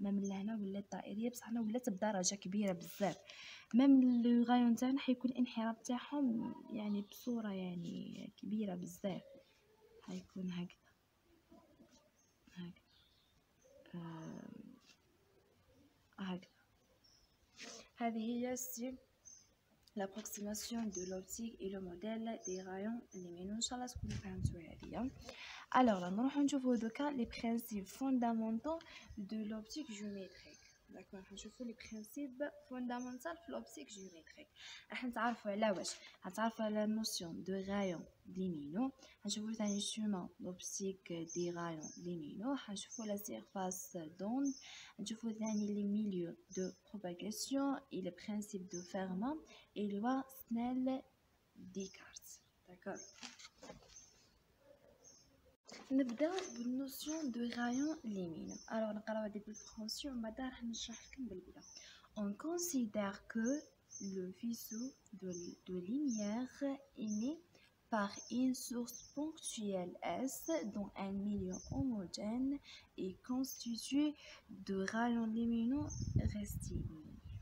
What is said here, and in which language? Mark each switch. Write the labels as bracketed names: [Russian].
[Arabic] مام لهنا ولات دائريه بصح هنا ولات بدرجه كبيره بزاف. مام لو غايون تاعنا حيكون الانحراف تاعهم يعني بصوره يعني كبيره بزاف، حيكون هكذا هكذا. هذه هي ستيل [French] l'approximation de l'optique et le modèle des rayons lumineux. [Arabic] ان شاء الله تكونوا فهمتوا هذه. [French] Alors là [Arabic] نروحو نشوفو دوكا [French] les principes fondamentaux de l'optique géométrique. [Arabic] داكور، نشوفو [French] les principes fondamentaux في l'optique géométrique. [Arabic] راح نتعرفوا على واش، نتعرفوا على [French] notion de rayon lumineux، [Arabic] نشوفو ثاني [French] chemin l'optique des rayons lumineux، نشوفو la surface d'onde، نشوفو ثاني les milieux de propagation et les principes de Fermat et loi Snell-Descartes. D'accord. [Arabic] نبداو بالنوسيون دو رايون lumineux. alors نقراو هذه بالفرنسي ومن بعد راح نشرح لكم بالبلا. [French] on considère que le faisceau de lumière émis par une source ponctuelle S dans un milieu homogène est constitué de rayons lumineux rectilignes.